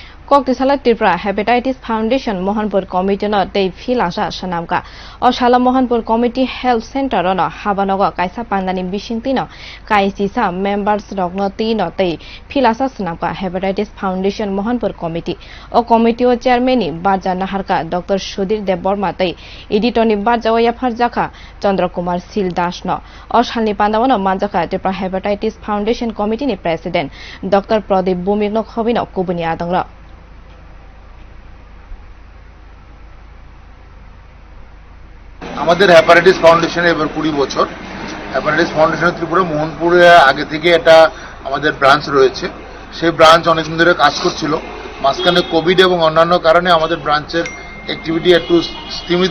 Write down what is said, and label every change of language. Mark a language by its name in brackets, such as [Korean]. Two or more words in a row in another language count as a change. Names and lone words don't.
[Kok Borok] Koktisala Tripura Hepatitis Foundation Mohanpur Committee no tei filasa sanamka o Shala Mohanpur Committee Health Center no Habanogo Kaisa Pandani Bishintino Kaisisa members rogno tino tei filasa sanamka Hepatitis Foundation Mohanpur Committee o committee o chairman Barja Naharka Dr. Sudhir Deborma tei editoni Barja Oyapharjaka Chandra Kumar Sil Das no o Shalni Pandawano Manjaka Tripura Hepatitis Foundation Committee ni President Dr. Pradeep Bumigno Khobino Kubuni Adangro [Bangla] আমাদের হ্যাপাটাইটিস ফাউন্ডেশনে এবার 20 বছর হ্যাপাটাইটিস ফাউন্ডেশন ত্রিপুরা মোহনপুরে আগে থেকে এটা আমাদের ব্রাঞ্চ রয়েছে সেই ব্রাঞ্চ অনেকদিন ধরে কাজ করছিল মাঝখানে কোভিড এবং অন্যান্য কারণে আমাদের ব্রাঞ্চের অ্যাক্টিভিটি একটু স্থিমিত